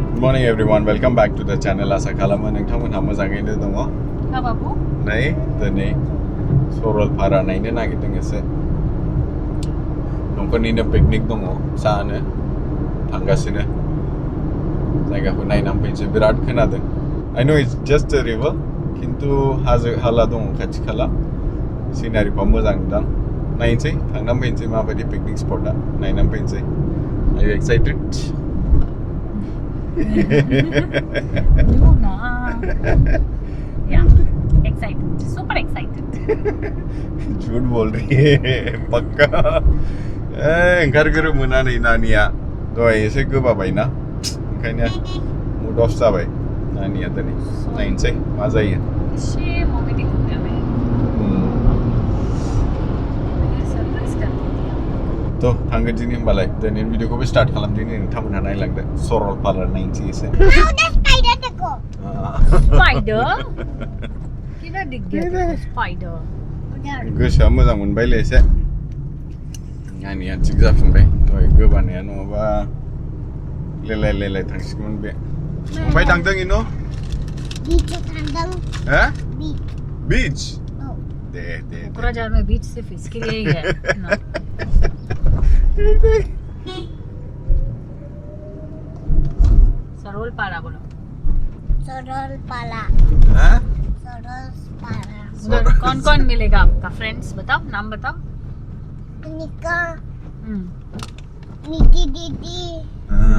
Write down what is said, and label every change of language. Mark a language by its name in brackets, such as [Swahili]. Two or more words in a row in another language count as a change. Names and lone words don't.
[English] morning everyone, welcome back to the channel. Asa khalamo [Bodo] nongthangmon ha mojangaiनो dङ Ha babu नै दिनै सरलपारा नायनो नागिरदों एसे न'खरनिनो पिकनिक दङ जानो थांगासिनो जायगाखौ नायनानै फैनोसै बिराद खोनादों [English] I know it's just a river [Bodo] खिन्थु हाजो हाला दङ खाथि खाला सिनारिफ्रा मोजां दां नायनोसै थांनानै फैनोसै माबायदि पिकनिक स्पटआ नायनानै फैनोसै [English] Are you excited? No, nah. Yeah, excited. Super excited. [Hindi] झूठ बोल रही है पक्का [Bodo] ओंखारग्रो मोना नै नानिया दहाय एसे गोबाबायना ओंखायनो मुड अफ जाबाय नानिया दिनै नायनोसै मा जायो [Hindi] एसे मोमेन्टिक हो गया मैं सरप्राइज कर दी [Bodo] तो थांगोन दिनै होमबालाय दिनै [English] video start [Bodo] खालामदिनि नोंथांमोनहा नायलांदो सरलपारा नायनोसै एसे [Hindi] स्पाइडर किधर दिख गया स्पाइडर [Bodo] गोसोआ मोजां मोनबायलै एसे नानिया थिग जाफिनबाय दहाय गोबानाया नङाबा लेलाय लेलाय थांसिगौमोन बे ओमफ्राय थांदों इनो बीच थांदों हैं बीच बीच दे [Hindi] कोकराझार में बीच सिर्फ इसके लिए ही है ना सरलपारा बोलो [Bodo] सरलपारा हैं सरलपारा [Hindi] उधर कौन कौन मिलेगा आपका फ्रेंड्स बताओ नाम बताओ निका निकी दीदी हां